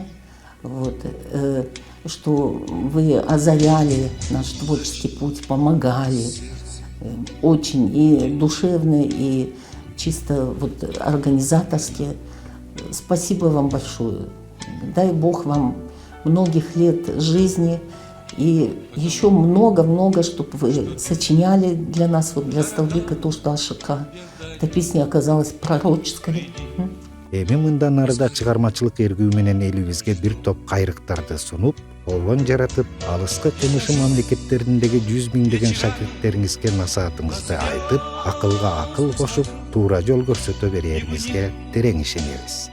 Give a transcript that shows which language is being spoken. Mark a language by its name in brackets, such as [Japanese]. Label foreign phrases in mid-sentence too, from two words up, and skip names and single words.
[Russian] Вот, что вы озаряли наш творческий путь, помогали очень и душевно, и чисто вот организаторски. Спасибо вам большое. Дай Бог вам многих лет жизни и еще много-много, чтобы вы сочиняли для нас, вот для Столбека, то, что Ашика. Эта песня оказалась пророческой. [Kyrgyz] Эми мындан арыда чыгармачылык эргүү менен элибизге бир топ кайрыктарды сунуп, колдон жаратып, алыскы кымышы мамлекеттериндеги 100 миңдеген шакирттериңизге насаатыңызды айтып, акылга акыл кошуп, туура жол көрсөтө берериңизге терең ишенебиз.